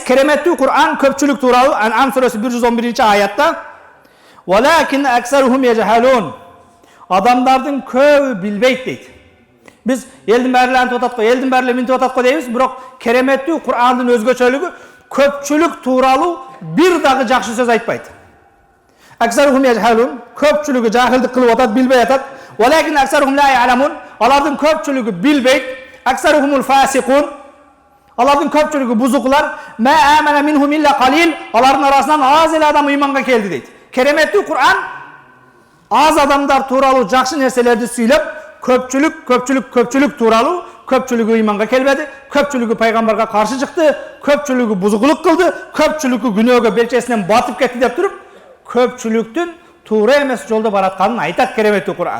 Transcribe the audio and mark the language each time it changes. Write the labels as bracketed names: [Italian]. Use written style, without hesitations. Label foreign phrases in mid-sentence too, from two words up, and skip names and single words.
[Kyrgyz] Кереметтүү Кур'ан көпчүлүк тууралуу Ан'ам сүрөсү 111-аятта [Arabic] "ولكن أكثرهم يجهلون" [Kyrgyz] адамдардын көбү билбейт дейт. Биз элдин баары эле антип атат го, элдин баары эле минтип атат го дейбиз, бирок кереметтүү Кур'андын өзгөчөлүгү көпчүлүк тууралуу бир дагы жакшы сөз айтпайт. [Arabic] أكثرهم يجهلون, [Kyrgyz] көпчүлүгү жахилдик кылып атат, билбей атат. [Arabic] ولكن أكثرهم لا يعلمون, [Kyrgyz] алардын көпчүлүгү билбейт. [Arabic] أكثرهم الفاسقون, [Kyrgyz] алардын көпчүлүгү бузуклар. [Arabic] ما آمن منهم إلا قليل, [Kyrgyz] алардын арасынан аз эле адам ыйманга келди дейт. Кереметтүү Кур'ан аз адамдар тууралуу жакшы нерселерди сүйлөп, көпчүлүк тууралуу, көпчүлүгү ыйманга келбеди, көпчүлүгү пайгамбарга каршы чыкты, көпчүлүгү бузуклук кылды, көпчүлүгү күнөөгө белчесинен батып кетти деп туруп, көпчүлүктүн туура эмес жолдо баратканын айтат кереметтүү Кур'ан.